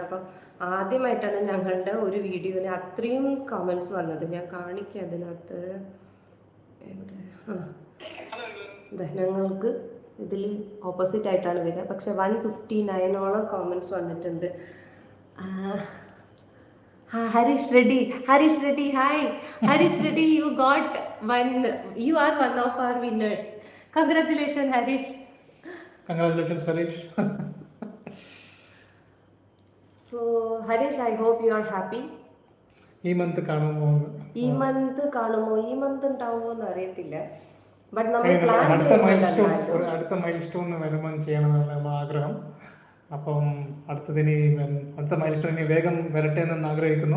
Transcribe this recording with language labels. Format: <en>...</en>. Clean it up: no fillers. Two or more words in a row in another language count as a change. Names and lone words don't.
<ml>അപ്പം ആദ്യമായിട്ടാണ് ഞങ്ങളുടെ ഒരു വീഡിയോന് അത്രയും കമൻറ്റ്സ് വന്നത്. ഞാൻ കാണിക്കാം അതിനകത്ത്. ഞങ്ങൾക്ക് ഇതിൽ ഓപ്പോസിറ്റ് ആയിട്ടാണ് വരിക. പക്ഷെ 159ഓളം കമൻറ്റ്സ് വന്നിട്ടുണ്ട്.</ml> <en>Harish Reddy. Harish Reddy, hi. Harish Reddy, you got one. You are one of our winners. Congratulations, Harish. Congratulations, Harish. So, Harish, I hope you are happy.</en> <ml>ഈ മന്ത് കാണുമോ? ഈ മന്ത് കാണുമോ? ഈ മന്ത് ഉണ്ടാവുമോ എന്ന് അറിയത്തില്ല. ബട്ട് നമ്മൾ ഏയ് പ്ലാൻ അടുത്ത</ml> <en>mile stone</en> <ml>വരുമ്പോൾ ചെയ്യണമെന്നാണ് നമ്മൾ ആഗ്രഹം. അപ്പം അടുത്ത</ml> <en>mile stone</en> <ml>ഇനി വേഗം വരട്ടെ എന്ന് ആഗ്രഹിക്കുന്നു.</ml>